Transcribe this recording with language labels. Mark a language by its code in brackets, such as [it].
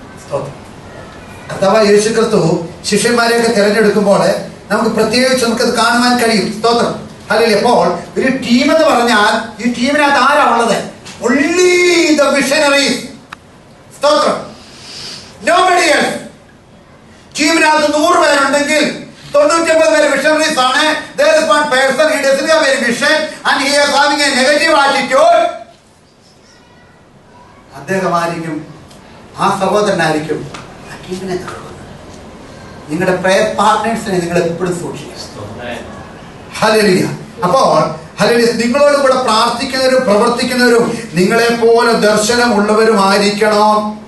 [ml] കർത്താവായ യേശുക്രിസ്തു ശിഷ്യന്മാരെയൊക്കെ തിരഞ്ഞെടുക്കുമ്പോൾ നമുക്ക് പ്രത്യേകിച്ച് നമുക്കത് കാണുവാൻ കഴിയും. സ്തോത്രം. അല്ലെങ്കിൽ അപ്പോൾ ഒരു ടീം എന്ന് പറഞ്ഞാൽ ഈ ടീമിനകത്ത് ആരാ ഉള്ളത്? [en] only the missionaries. സ്തോത്രം. nobody else. [ml] ടീമിനകത്ത് 100 പേരുണ്ടെങ്കിൽ 99 പേര് മിഷണറീസ് ആണ്. [en] there is one person, he doesn't have any vision and he is having a negative attitude. [ml] അദ്ദേഹമായിരിക്കും, ആ സഹോദരനായിരിക്കും ആ ടീമിനെ തകർക്കുന്നത്. നിങ്ങളുടെ പ്രയർ പാർട്ട്നേഴ്സിനെ നിങ്ങൾ എപ്പോഴും സൂക്ഷിക്കുക. ഹല്ലേലൂയ. അപ്പോൾ അല്ലെങ്കിൽ നിങ്ങളോട് കൂടെ പ്രാർത്ഥിക്കുന്നവരും പ്രവർത്തിക്കുന്നവരും നിങ്ങളെ പോലെ ദർശനമുള്ളവരുമായിരിക്കണം.